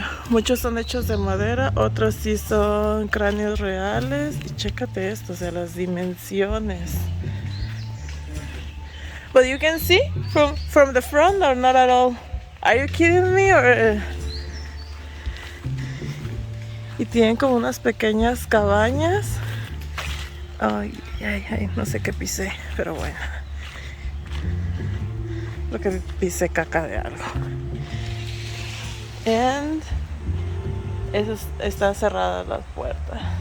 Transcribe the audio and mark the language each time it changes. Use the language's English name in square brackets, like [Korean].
[Spanish] Muchos son hechos de madera, otros sí son cráneos reales. Y chécate esto, o sea, las dimensiones. [English] But you can see from the front or not at all? Are you kidding me? [Spanish] Y tienen como unas pequeñas cabañas. Ay, no sé qué pisé, pero bueno. Creo que pisé caca de algo. [English] And [Spanish] está cerrada la puerta.